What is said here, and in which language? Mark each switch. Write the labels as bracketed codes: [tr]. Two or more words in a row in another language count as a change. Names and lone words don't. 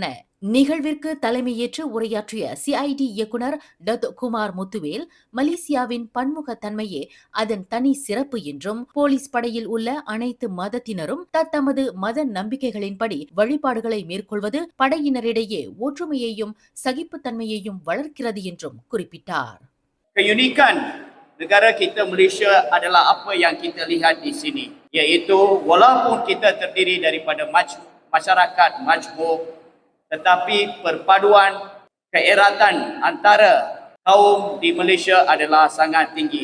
[ta] நிகழ்விற்கு தலைமையேற்று உரையாற்றிய CID இயக்குநர் டத்து குமார் முத்துவேல், மலேசியாவின் பன்முகத்தன்மையே அதன் தனி சிறப்பு என்றும் போலீஸ் படையில் உள்ள அனைத்து மதத்தினரும் தத்தமது மத நம்பிக்கைகளின்படி வழிபாடுகளை மேற்கொள்வது படையினரிடையே ஒற்றுமையையும் சகிப்புத்தன்மையையும் வளர்க்கிறது என்றும் குறிப்பிட்டார். [ms] Keunikan negara kita Malaysia adalah apa yang kita lihat di sini, iaitu walaupun kita terdiri daripada masyarakat majmuk, tetapi perpaduan keeratan antara kaum di Malaysia adalah sangat tinggi.